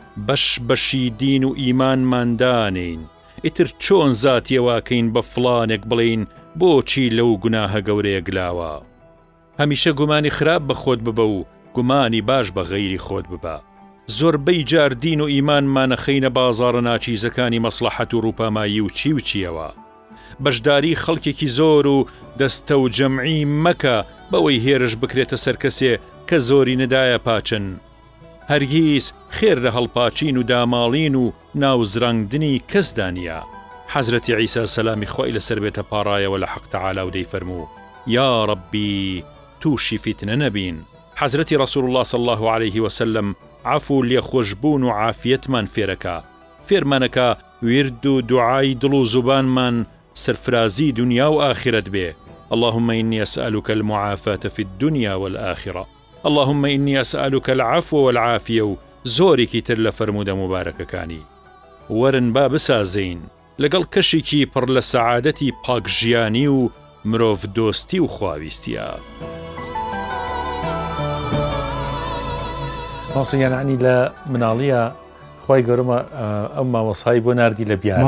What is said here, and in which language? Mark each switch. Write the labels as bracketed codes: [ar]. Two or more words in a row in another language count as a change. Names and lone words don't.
[ckb] بەشی دین و ئیمانماندانین ئیتر چۆن زاتیەواکەین بە فڵانێک بڵین بۆچی لەو گوناهە گەورەیە گلاوە هەمیشە گومانی خراپ بە خۆت ببە و گومانی باش بە غەیری خۆت ببە زۆربەی جار دین و ئیمانمانە خەینە بازاڕە ناچیزەکانی مەسلحەت و ڕووپامایی و چی و چیەوە بەشداری خەڵکێکی زۆر و دەستە و جەمعی مەکە بەوەی هێرش بکرێتە سەر کەسێ کە زۆری نەدایە پاچن هەرگیز خێر لە هەڵپاچین و داماڵین و ناوزڕاندنی کەسدا نیە حەزرەتی عیسا سەلامی خۆی لەسەر بێتە پاڕایەوە لە حەق تەعالا و دەیفەرموو یا ڕەبی تووشی فیتنە نەبین حەزرەتی ڕەسوول الله [ar] صلی الله عليه وسلم [ckb] عفو لێخۆشبوون و عافیەتمان فێرەکە فێرمانەکە ورد و دوعای دڵ و زوبانمان سەرفرازی دنیا و ئاخرەت بێ [ar] اللهم إني أسألك المعافاة في الدنيا والآخرة اللهم إني أسألك العفو والعافية [ckb] و زۆرێکی تر لە فەرمودە مبارەکەکانی وەرن با بسازین لەگەڵ کەشێکی پڕ لە سەعادەتی پاکژیانی و مرۆڤ دۆستی و خواویستیە ماوسەیانانی لە مناڵیە خی گەورمە ئەم مامۆسایی بۆ نردی لە بیان